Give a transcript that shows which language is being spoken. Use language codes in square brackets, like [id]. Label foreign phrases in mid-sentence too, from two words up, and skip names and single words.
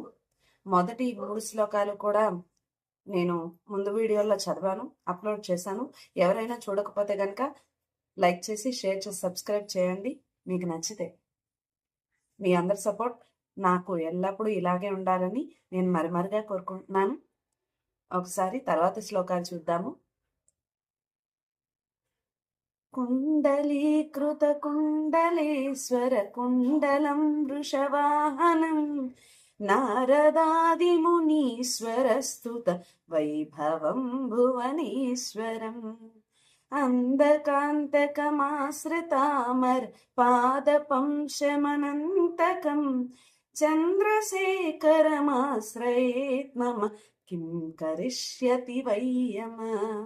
[te] మొదటి 3 శ్లోకాలు కూడా నేను ముందు వీడియోలో చదివాను, అప్లోడ్ చేశాను. ఎవరైనా చూడకపోతే గనక లైక్ చేసి, షేర్ చేసి, సబ్స్క్రైబ్ చేయండి మీకు నచ్చితే. మీ అందరి సపోర్ట్ నాకు ఎల్లప్పుడూ ఇలాగే ఉండాలని నేను మరిగా కోరుకుంటున్నాను. ఒకసారి తర్వాత శ్లోకాలు చూద్దాము. [sa] कुण्डलीकृतकुण्डलेश्वर कुण्डलं वृषवाहनं नारदादिमुनीश्वरस्तुत वैभवं भुवनेश्वरम् अन्धकान्तकमाश्रितामर पादपं शमनन्तकं चन्द्रशेखरमाश्रयेत् मम किं करिष्यति वै यमः।